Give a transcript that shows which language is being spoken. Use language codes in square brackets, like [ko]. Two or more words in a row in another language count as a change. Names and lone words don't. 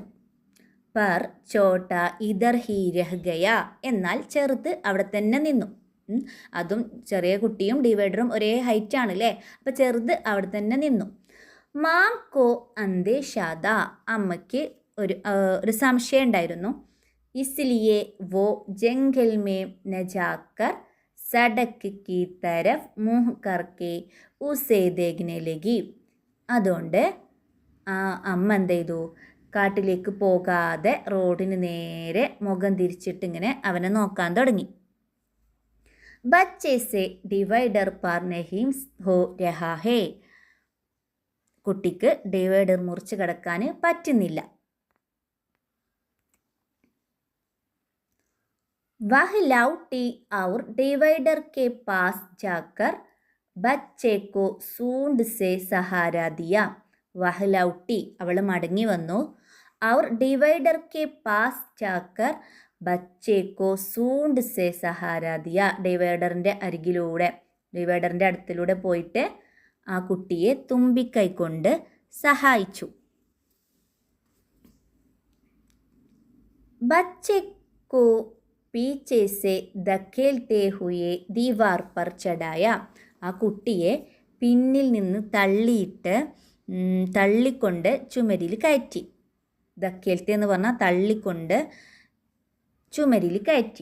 [hi] पर छोटा इधर ही रह गया. [ml] എന്നാൽ ചെറുത് അവിടെ തന്നെ നിന്നു. അതും ചെറിയ കുട്ടിയും ഡിവൈഡറും ഒരേ ഹൈറ്റാണ് അല്ലേ, അപ്പോൾ ചെറുത് അവിടെ തന്നെ നിന്നു. [hi] माँ को अंदेशा था. [ml] അമ്മയ്ക്ക് ഒരു സംശയം ഉണ്ടായിരുന്നു. [hi] इसलिए वो जंगल में न जाकर सड़क की तरफ मुँह करके उसे देखने लगी. [ml] അതുകൊണ്ട് അമ്മ എന്ത് ചെയ്തു, കാട്ടിലേക്ക് പോകാതെ റോഡിന് നേരെ മുഖം തിരിച്ചിട്ട് ഇങ്ങനെ അവനെ നോക്കാൻ തുടങ്ങി. [hi] बच्चे से डिवाइडर पार नहीं हो रहा है. [ml] കുട്ടിക്ക് ഡിവൈഡർ മുറിച്ച് കടക്കാൻ പറ്റുന്നില്ല. [hi] वह लौटी और डिवाइडर के पास जाकर बच्चे को सूंड से सहारा दिया. वह लौटी, [ml] അവൾ മടങ്ങി വന്നു. [hi] और डिवाइडर के पास जाकर बच्चे को सूंड से सहारा दिया. [ml] ഡിവൈഡറിൻ്റെ അടുത്തിലൂടെ പോയിട്ട് ആ കുട്ടിയെ തുമ്പിക്കൈ കൊണ്ട് സഹായിച്ചു. [hi] बच्चे को पीछे से धकेलते हुए दीवार पर चढ़ाया. [ml] ആ കുട്ടിയെ പിന്നിൽ നിന്ന് തള്ളിക്കൊണ്ട് ചുമരിൽ കയറ്റി. ധക്കേൽത്തേ എന്ന് പറഞ്ഞാൽ തള്ളിക്കൊണ്ട് ചുമരിൽ കയറ്റി.